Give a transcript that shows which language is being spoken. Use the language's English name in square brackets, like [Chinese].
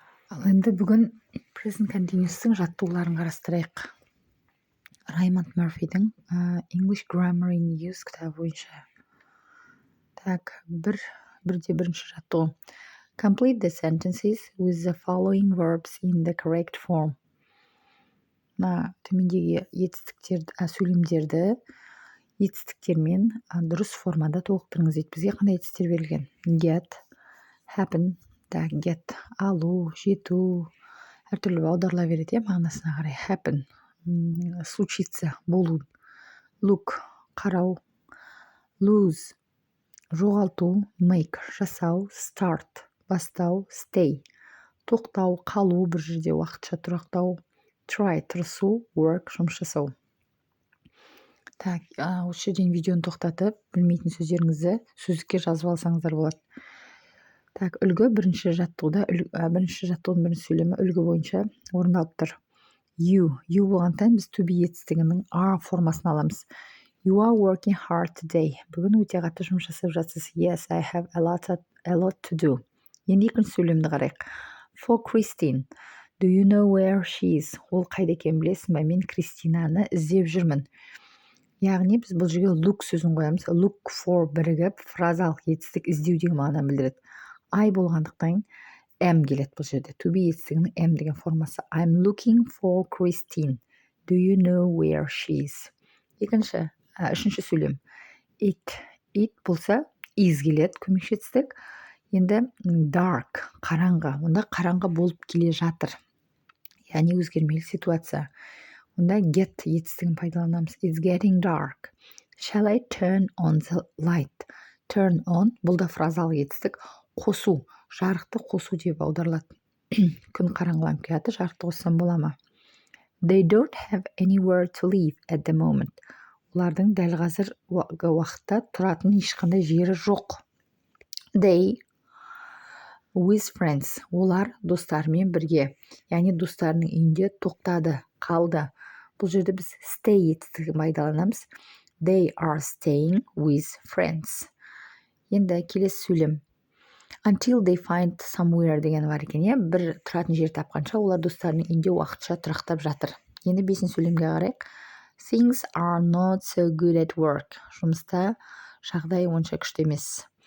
[Kazakh] Ал енді бүгін present continuous'тың жаттығуларын қарастырайық. Раймонд Мерфидің English Grammar in Use кітабы бойынша. Так, бірінші жаттығу. [English] Complete the sentences with the following verbs in the correct form. [Kazakh] Төмендегі сөйлемдерді етістіктермен дұрыс формада толықтырыңыз дейді. Бізге қандай етістіктер берілген? Get, happen, get, алу, жету, әртүрлі аударыла береді, мағынасына қарай. Happen, [Russian] случиться, [Kazakh] болу. Look, қарау. Lose, жоғалту. Make, жасау. Start, бастау. Stay, тоқтау, қалу, бір жерде уақытша тұрақтау. Try, тырысу. Work, жұмыс жасау. Так, осы жерден видеоны тоқтатып, білмейтін сөздеріңізді сөздікке жазып алсаңыздар болады. Так, үлгі бірінші жаттығудың бірінші сөйлемі үлгі бойынша орындалып тұр. You болғандықтан біз to be етістігінің are формасын аламыз. [English] You are working hard today. [Kazakh] Бүгін өте қатты жұмыс жасап жатсыз. [English] Yes, I have a lot to do. [Kazakh] Енді екінші сөйлемді қарайық. [English] For Christine, do you know where she is? [Kazakh] Ол қайда екенін білесің бе? Мен Кристинаны іздеп жүрмін. Яғни біз бұл жерге look сөзін қоямыз. Look for бірігіп фразалық етістік іздеу деген мағынаны білдіреді. I болғандықтан am келеді бұл жерде. To be етістігінің am деген формасы. [English] I'm looking for Christine. Do you know where she is? [Kazakh] Үшінші сөйлем. It болса is келеді, көмекші етістік. Енді dark, қараңғы. Онда қараңғы болып келе жатыр. Яғни өзгермелі ситуация. Онда get етістігін пайдаланамыз. [English] It's getting dark. Shall I turn on the light? [Kazakh] Turn on, бұл да фразалық етістік. Қосу, жарықты қосу деп аударылады. Күн қараңғыланып келеді, жарықты қоссам бола ма? [English] They don't have anywhere to live at the moment. [Kazakh] Олардың дәл қазір уақытта тұратын ешқандай жері жоқ. [English] They with friends. [Kazakh] Олар достарымен бірге. Яғни достарының үйінде тоқтады, қалды. Бұл жерде біз stay етістігін пайдаланамыз. [English] They are staying with friends. [Kazakh] Енді келесі сөйлем. [English] Until they find somewhere [Kazakh] деген бар екен. Бір тұратын жер тапқанша олар достарының үйінде уақытша тұрақтап жатыр. Енді бесінші сөйлемге қарайық. [English] Things are not so good at work. [Kazakh] Жұмыста жағдай онша күшті емес.